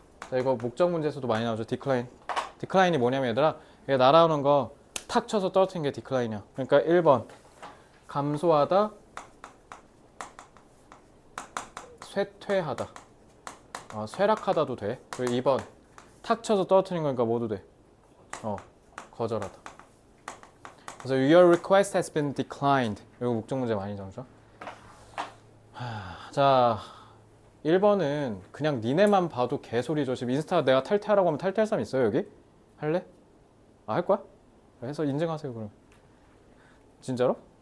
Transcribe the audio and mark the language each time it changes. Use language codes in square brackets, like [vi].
[ko] 자, 이거 목적 문제에서도 많이 나오죠. 디클라인이 뭐냐면 얘들아, 얘 날아오는 거 탁 쳐서 떨어뜨리는 게 디클라인이야. 그러니까 1번 감소하다, 쇠퇴하다. 쇠락하다도 돼. 그리고 2번 탁 쳐서 떨어뜨린 거니까 뭐도 돼. 거절하다. [en] 그래서 your request has been declined. [ko] 이거 목적 문제 많이 나오죠. 자, 1번은 그냥 니네만 봐도 개소리죠. 지금 인스타 내가 탈퇴하라고 하면 탈퇴할 사람 있어요, 여기? 할래? 할 거야? 해서 인증하세요, 그럼. 진짜로?